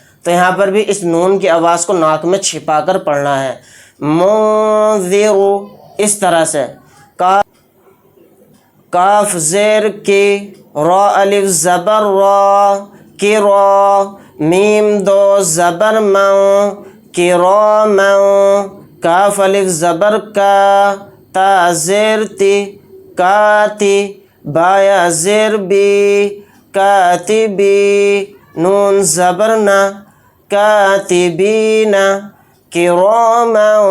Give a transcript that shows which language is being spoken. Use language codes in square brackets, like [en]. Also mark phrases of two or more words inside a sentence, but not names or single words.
[ur] تو یہاں پر بھی اس نون کی آواز کو ناک میں چھپا کر پڑھنا ہے، منذر اس طرح سے، کاف زیر کی، را الف زبر را کی را، میم دو زبر مو کی را مو، کاف الف زبر کا، تا زیر تی کاتی، با یا زیر بی کاتبی، نون زبر نا کاتبین، کراما